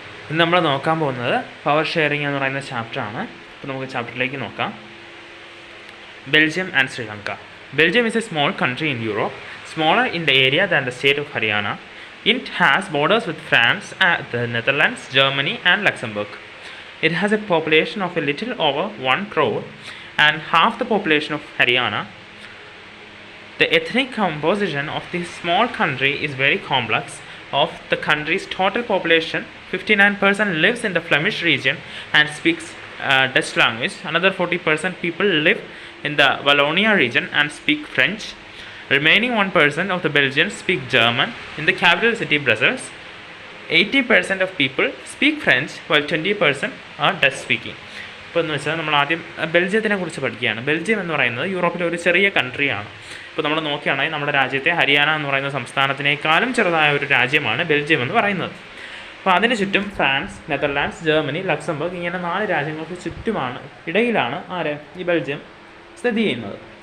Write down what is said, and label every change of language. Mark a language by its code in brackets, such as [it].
[ml] ഇന്ന് നമ്മൾ നോക്കാൻ പോകുന്നത് പവർ ഷെയറിംഗ് എന്ന് പറയുന്ന ചാപ്റ്ററാണ്. അപ്പോൾ നമുക്ക് ചാപ്റ്ററിലേക്ക് നോക്കാം. [en] Belgium and Sri Lanka. Belgium is a small country in Europe, smaller in the area than the state of Haryana. It has borders with France, the Netherlands, Germany and Luxembourg. It has a population of a little over 1 crore and half the population of Haryana. The ethnic composition of this small country is very complex. Of the country's total population, 59% lives in the Flemish region and speaks Dutch language. Another 40% people live in the Wallonia region and speak French. Remaining 1% of the Belgians speak German. In the capital city Brussels, 80% of people speak French while 20% are Dutch speaking. [ml] ഇപ്പോൾ എന്ന് വെച്ചാൽ നമ്മൾ ആദ്യം ബെൽജിയത്തിനെ കുറിച്ച് പഠിക്കുകയാണ്. Belgium എന്ന് പറയുന്നത് യൂറോപ്പിലെ ഒരു ചെറിയ കൺട്രിയാണ്. ഇപ്പോൾ നമ്മൾ നോക്കുകയാണെങ്കിൽ നമ്മുടെ രാജ്യത്തെ ഹരിയാന എന്ന് പറയുന്ന സംസ്ഥാനത്തിനേക്കാളും ചെറുതായ ഒരു രാജ്യമാണ് ബെൽജിയം എന്ന് പറയുന്നത്. അപ്പോൾ അതിന് ചുറ്റും ഫ്രാൻസ്, നെതർലാൻഡ്സ്, ജർമ്മനി, ലക്സംബർഗ് ഇങ്ങനെ 4 രാജ്യങ്ങൾക്ക് ചുറ്റുമാണ് ഇടയിലാണ് ഈ ബെൽജിയം സ്ഥിതി ചെയ്യുന്നത്.